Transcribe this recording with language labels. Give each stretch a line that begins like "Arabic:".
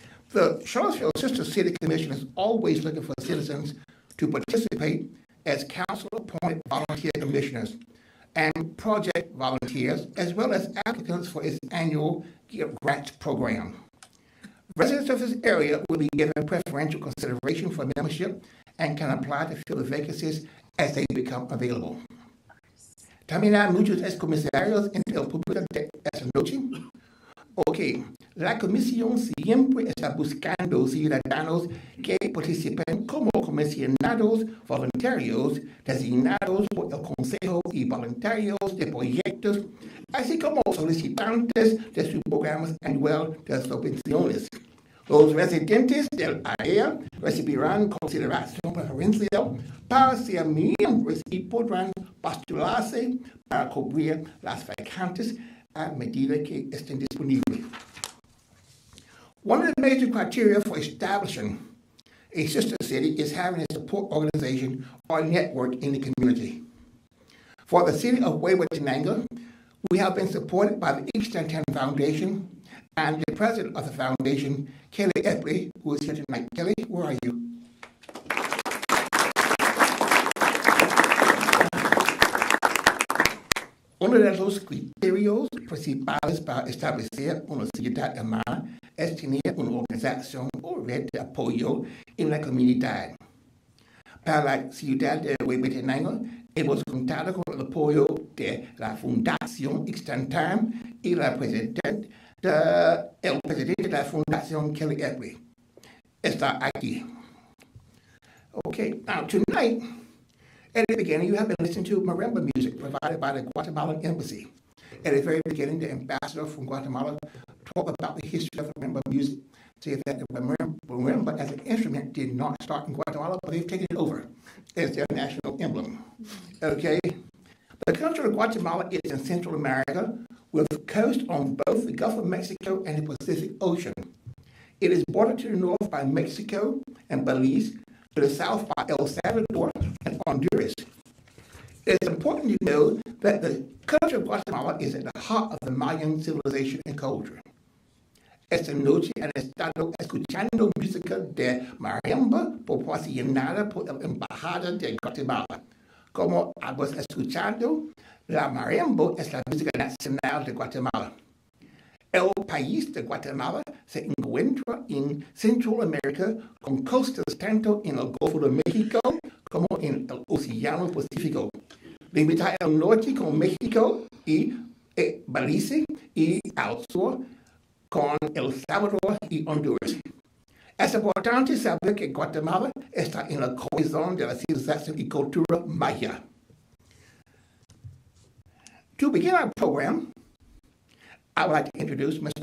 English: The Charlottesville Sister City Commission is always looking for citizens to participate as council-appointed volunteer commissioners and project volunteers, as well as applicants for its annual grants program. Residents of this area will be given preferential consideration for membership and can apply to fill the vacancies as they become available.
Spanish: También hay muchos excomisarios en el público de esta noche. Ok, la comisión siempre está buscando ciudadanos que participen como comisionados voluntarios designados por el Consejo y voluntarios de proyectos, así como solicitantes de su programa anual de subvenciones. Los residentes del área recibirán consideración preferencial para ser miembros y podrán postularse para cubrir las vacantes a medida que estén disponibles.
English: One of the major criteria for establishing a sister city is having a support organization or network in the community. For the city of Huehuetenango, we have been supported by the East 10 Foundation and the president of the foundation, Kelly Epley, who is here tonight. Kelly, where are you?
Spanish: Uno de los criterios principales para establecer una ciudad hermana es tener una organización o red de apoyo en la comunidad. Para la ciudad de Huehuetenango, hemos contado con el apoyo de la Fundación Extantam y el presidente de la Fundación, Kelly Epley, está aquí.
English: Okay, now tonight, at the beginning, you have been listening to marimba music provided by the Guatemalan Embassy. At the very beginning, the ambassador from Guatemala talked about the history of marimba music, saying that the marimba as an instrument did not start in Guatemala, but they've taken it over as their national emblem. Okay? The country of Guatemala is in Central America with a coast on both the Gulf of Mexico and the Pacific Ocean. It is bordered to the north by Mexico and Belize, to the south by El Salvador and Honduras. It is important to know that the country of Guatemala is at the heart of the Mayan civilization and culture.
Spanish: Esta noche han estado escuchando música de marimba proporcionada por la Embajada de Guatemala. Como hemos escuchado, la marimba es la música nacional de Guatemala. El país de Guatemala se encuentra en Centroamérica con costas tanto en el Golfo de México como en el Océano Pacífico. Limita al norte con México y Belice y al sur con El Salvador y Honduras. Es importante saber que Guatemala está en el corazón de la civilización y cultura maya.
English: To begin our program, I would like to introduce Mr.